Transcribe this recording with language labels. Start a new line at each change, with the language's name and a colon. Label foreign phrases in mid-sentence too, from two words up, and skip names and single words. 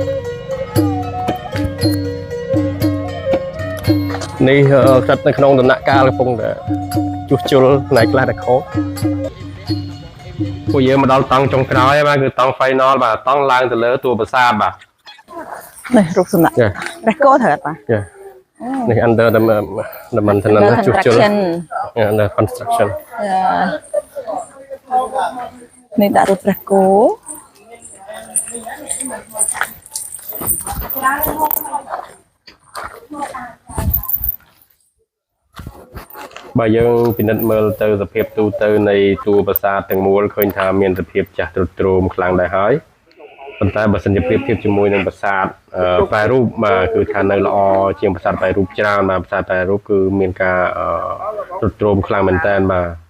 Khmer: នេះស្ថិតនៅក្នុងដំណាក់កាលកំពុងតែជួសជុលផ្នែកខ្លះតែខូចពួកយើងមកដល់តង់ចុងក្រោយហើយបាទគឺតង់ final បាទតង់ឡើងទៅលើតួប្រាសាទបាទ នេះរូបសំណាកព្រះគោត្រូវអត់បាទ នេះ
English: under the maintenance
Khmer: ជួសជុល
English: under construction
Khmer: នេះដាក់រូបព្រះគោ បើយើងពិនិត្យមើលទៅសភាពទូទៅនៃតួប្រាសាទទាំងមូលឃើញថាមានសភាពចាស់ទ្រុឌទ្រោមខ្លាំងដែរហើយប៉ុន្តែបើសិនជាប្រៀបធៀបជាមួយនឹងប្រាសាទប្រែរូបបាទគឺថានៅល្អជាងប្រាសាទប្រែរូបច្រើនបាទប្រាសាទប្រែរូបគឺមានការទ្រុឌទ្រោមខ្លាំងមែនតើបាទ